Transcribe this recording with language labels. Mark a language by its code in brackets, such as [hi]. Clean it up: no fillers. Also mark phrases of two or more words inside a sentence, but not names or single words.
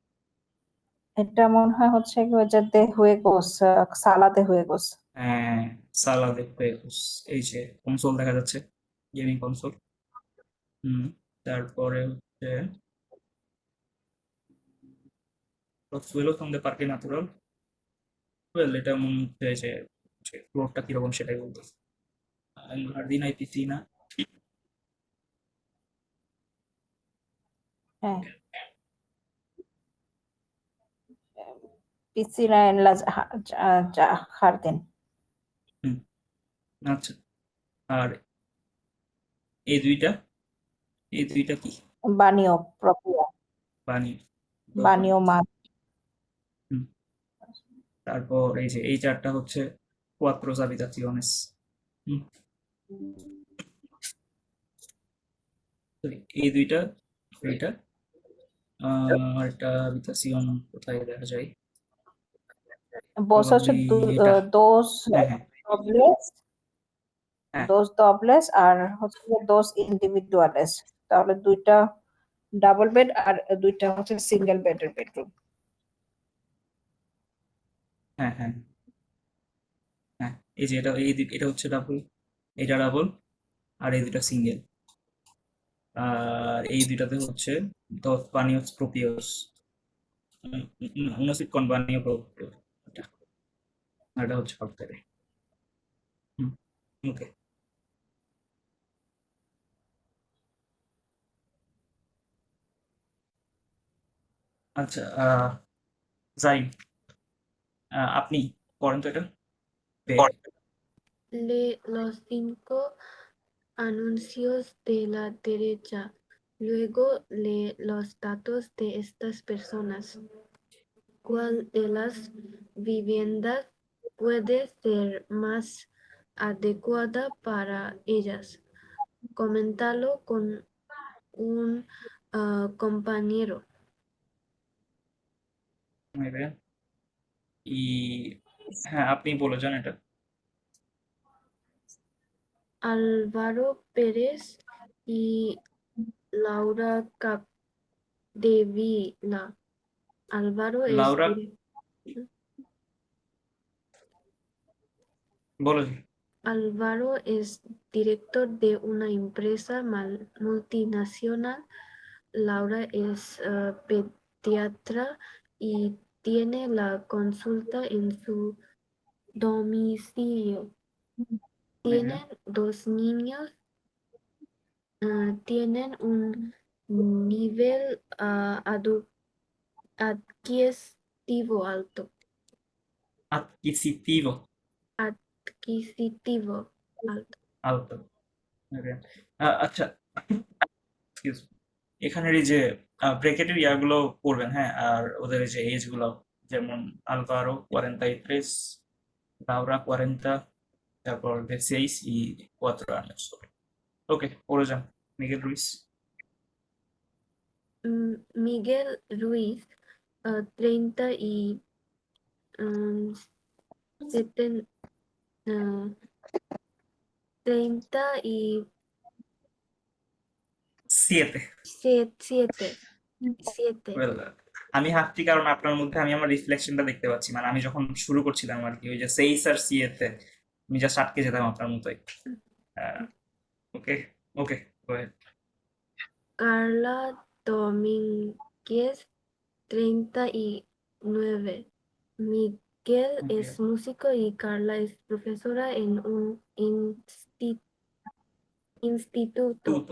[bn] এটা মনে হয় হচ্ছে কি ওই যে [es] de juegos, sala de juegos. হ্যাঁ, sala de juegos, [bn] এই যে কনসোল দেখা যাচ্ছে, [en] gaming console. [bn] তারপরে হচ্ছে [es] los suelos son de parque natural। [bn] ওয়েল এটা মনে হচ্ছে যে ফ্লোরটা কিরকম সেটাই বলতেছে। [es] En jardín hay piscina। হ্যাঁ, piscina en las jardín। [bn] হুম, আচ্ছা। আর এই দুইটা কি? [es] Baño propio, [bn] পানি, dos [es] baño baños। más। [bn] হুম, তারপর এই যে এই চারটা হচ্ছে [es] cuatro habitaciones। [bn] হুম, তো এই দুইটা, এইটা একটা habitación কোথায় দেখা যায়? Vos হচ্ছে Probably এটা। [es] dos [bn] হ্যাঁ, হ্যাঁ, [es] dobles, [bn] হ্যাঁ, [es] dos dobles [bn] আর হচ্ছে [es] dos individuales। [bn] তাহলে দুইটা [en] double bed [bn] আর দুইটা হচ্ছে সিঙ্গেল বেডের বেডরুম। হ্যাঁ, হ্যাঁ, হ্যাঁ। এই যে এটা হচ্ছে ডাবল, এটা ডাবল, আর এই দুটা সিঙ্গেল। আর এই দুইটাতে হচ্ছে [es] dos baños propios। uno con baño propio। [bn] এটা, আর এটা হচ্ছে সরকারি। হুম, ওকে। আচ্ছা, যাই, আপনি করেন তো এটা পে। [es] Los 5 anuncios de la derecha. Luego lee los datos de estas personas. ¿Cuál de las viviendas puede ser más adecuada para ellas? Coméntalo con un compañero. [bn] নেবে ই হ্যাঁ, আপনি বলে যান এটা। [es] Álvaro Pérez y Laura Capdevila. Álvaro es, [bn] লাউরা, বলো জি। [es] Álvaro es director de una empresa multinacional. Laura es pediatra y tiene la consulta en su domicilio. Tienen 2 niños, tienen un nivel adquisitivo alto. adquisitivo Adquisitivo alto. alto। Okay. আচ্ছা, [en] excuse me, [bn] এখানের এই যে ব্রেকেটের ইয়াগুলো পড়বেন, হ্যাঁ, আর ওদের এই যে এজ গুলো, যেমন আলভারো 43, লাউরা 40, তারপর [es] 16 y 4 años। [bn] ওকে, পড়ে যান। মিগেল রুইস। [es] Miguel Ruiz, 30 y seten- ah, 7। 37. [en] Well, [bn] আমি হাসছি কারণ আপনার মধ্যে আমি আমার রিফ্লেকশনটা দেখতে পাচ্ছি, মানে আমি যখন শুরু করছিলাম আর কি, ওই যে সেইস আর সিয়েতে আমি জাস্ট আটকে যেতাম আপনার মতোই। ওকে, ওকে, [es] Carla Domínguez, 39. Miguel es músico y Carla es profesora en un instituto. [bn] তুতো।